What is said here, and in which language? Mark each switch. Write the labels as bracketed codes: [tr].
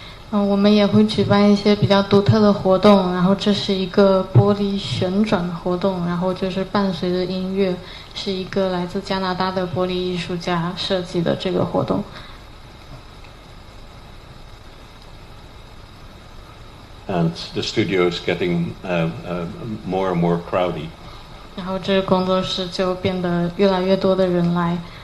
[zh] 我们也会举办一些比较独特的活动，然后这是一个玻璃旋转活动，然后就是伴随着音乐，是一个来自加拿大的玻璃艺术家设计的这个活动。 [en] and the studio is getting more and more crowded. [zh] 然后这个工作室就变得越来越多的人来。